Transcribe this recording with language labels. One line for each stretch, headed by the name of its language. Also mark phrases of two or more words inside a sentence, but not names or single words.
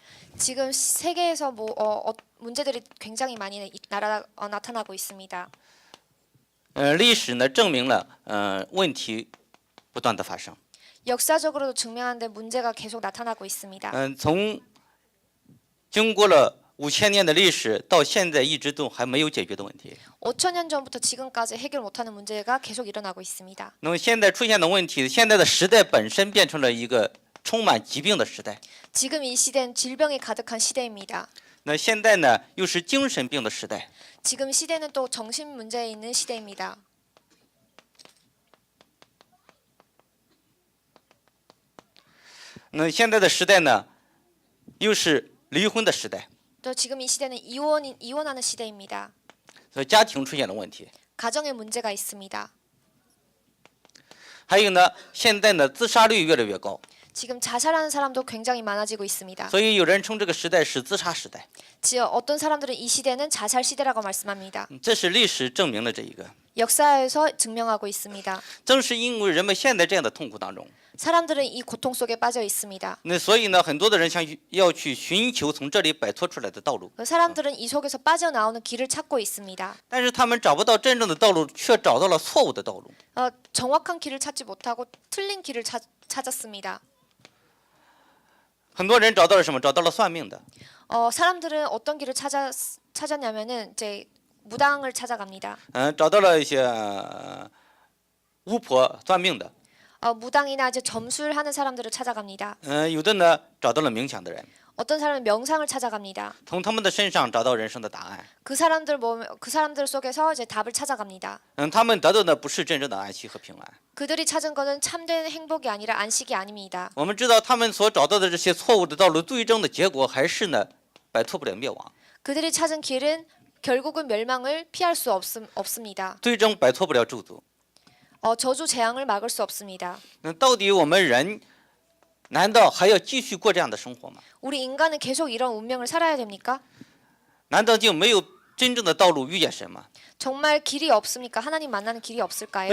Korean: 지금 세계에서 문제들이 굉장히 많이 나타나고 있습니다.
Chinese: 历史呢证明了，问题不断的发生。
Korean: 역사적으로도 증명하는데 문제가 계속 나타나고 있습니다.
Chinese: 从经过了5000年的历史，到现在一直都还没有解决的问题。
Korean: 5,000년 전부터 지금까지 해결 못하는 문제가 계속 일어나고 있습니다.
Chinese: 那么现在出现的问题，现在的时代本身变成了一个充满疾病的时代。
Korean: 지금 이 시대는 질병이 가득한 시대입니다.
Chinese: 那现在呢，又是精神病的时代。
Korean: 지금 시대는 또 정신 문제에 있는 시대입니다.
Chinese: 那现在的时代呢，又是离婚的时代，
Korean: 또 지금 이 시대는 이혼하는 시대입니다.
Chinese: 所以家庭出现了问题。
Korean: 가정에 문제가 있습니다.
Chinese: 还有呢，现在呢，自杀率越来越高，
Korean: 지금 자살하는 사람도 굉장히 많아지고 있습니다.
Chinese: 所以有人称这个时代是自杀时代。
Korean: 어떤 사람들은 이 시대는 자살 시대라고 말씀합니다.
Chinese: 这是历史证明了这一个。
Korean: 역사에서 증명하고 있습니다.
Chinese: 正是因为人们现在这样的痛苦当中，
Korean: 사람들은 이 고통 속에 빠져 있습니다.
Chinese: 那所以呢，很多的人要去寻求从这里摆脱出来的道路，
Korean: 사람들은 이 속에서 빠져나오는 길을 찾고 있습니다.
Chinese: 但是他们找不到真正的道路，却找到了错误的道路。
Korean: 정확한 길을 찾지 못하고 틀린 길을 찾았습니다.
Chinese: 很多人找到了什么？找到了算命的，
Korean: 사람들은 어떤 길을 찾았냐면은 이제 무당을 찾아갑니다.
Chinese: 找到了一些巫婆算命的，
Korean: 무당이나 이제 점술하는 사람들을 찾아갑니다.
Chinese: 有的呢找到了冥想的人，
Korean: 어떤 사람은 명상을 찾아갑니다.
Chinese: 从他们的身上找到人生的答案。
Korean: 그 사람들 속에서 이제 답을 찾아갑니다.
Chinese: 他们得到的不是真正的安息和平安。
Korean: 그들이 찾은 것은 참된 행복이 아니라 안식이 아닙니다.
Chinese: 我们知道他们所找到的这些错误的道路，最终的结果还是呢摆脱不了灭亡，
Korean: 그들이 찾은 길은 결국은 멸망을 피할 수 없습니다.
Chinese: 最终摆脱不了咒诅。
Korean: 저주 재앙을 막을 수 없습니다.
Chinese: 那到底我们人难道还要继续过这样的生活吗？
Korean: 우리 인간은 계속 이런 운명을 살아야 됩니까?
Chinese: 难道就没有真正的道路遇见神吗？
Korean: 정말 길이 없습니까? 하나님 만나는 길이 없을까요?